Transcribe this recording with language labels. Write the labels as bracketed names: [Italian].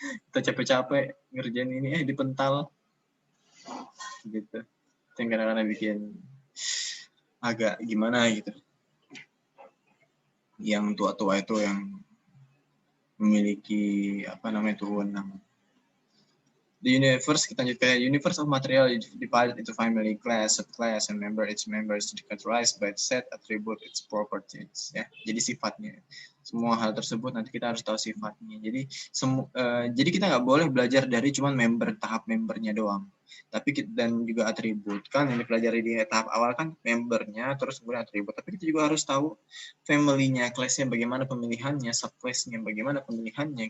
[Indonesian] Kita capek-capek ngerjain ini, dipental. Gitu. Itu yang kadang-kadang bikin agak gimana gitu. Yang tua-tua itu yang memiliki wewenang. [English] The universe, [Indonesian] kita lanjut ke [English] universe of material divided into family, class, subclass, and member. Each member is categorized by set attribute its properties. [Indonesian] Ya, jadi sifatnya. Semua hal tersebut nanti kita harus tahu sifatnya. Jadi jadi kita nggak boleh belajar dari cuma tahap membernya doang. Tapi dan juga atribut kan yang dipelajari di tahap awal kan membernya, terus kemudian atribut. Tapi kita juga harus tahu family-nya, class-nya bagaimana pemilihannya, subclass-nya bagaimana pemilihannya.